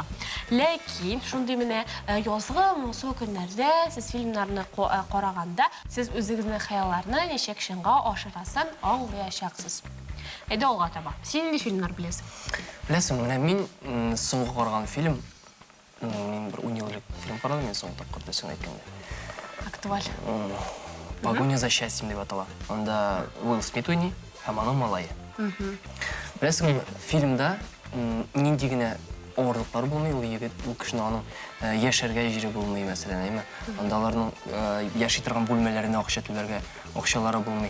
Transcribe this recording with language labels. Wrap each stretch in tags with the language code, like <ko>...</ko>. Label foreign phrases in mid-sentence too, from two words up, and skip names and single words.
<tt>Ләкин шундый менә язгы, моңсу көннәрдә сез фильмнарны караганда, сез үзегезнең хыялларны ничек чынга ашырасын аңлаячаксыз. Әйдә алга таба. Син инде фильмнар беләсең. Беләсең, менә мин соңгы караган фильм, мин бер 10 еллык фильм карадым, мин соңгы тапкыр дәсең әйткәндә. Актуаль. Погоня за счастьем дип атала. Анда Уилл Смит уйный һәм аның малае. Беләсең, фильмда нинди генә авырлыклар булмый, ул егет, ул кешенең аның яшәргә җире булмый, мәсәлән, әйме. Анда аларның яши торган бүлмәләренә акча түләргә акчалары булмый.</tt>